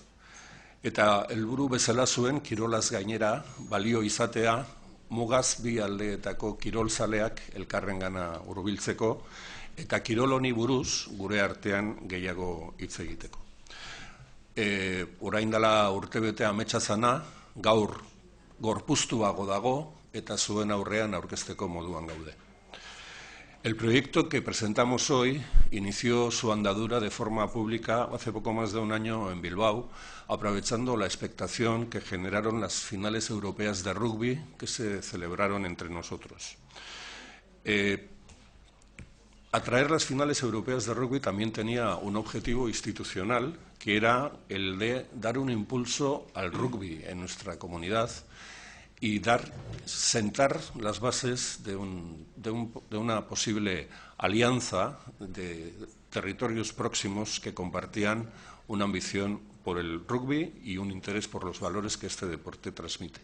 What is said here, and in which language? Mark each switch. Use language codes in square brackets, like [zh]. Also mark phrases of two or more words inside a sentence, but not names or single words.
[eu] Eta helburu bezala zuen kirolaz gainera balio izatea mugaz bi aldeetako kirolzaleak elkarrengana hurbiltzeko eta kirol honi buruz gure artean gehiago hitz egiteko. Orain dela urtebete ametsa zana, gaur gorpuztuago dago eta zuen aurrean aurkezteko moduan gaude. [es] El proyecto que presentamos hoy inició su andadura de forma pública hace poco más de un año en Bilbao, aprovechando la expectación que generaron las finales europeas de rugby que se celebraron entre nosotros. Atraer las finales europeas de rugby también tenía un objetivo institucional, que era el de dar un impulso al rugby en nuestra comunidad y sentar las bases de una posible alianza de territorios próximos que compartían una ambición por el rugby y un interés por los valores que este deporte transmite.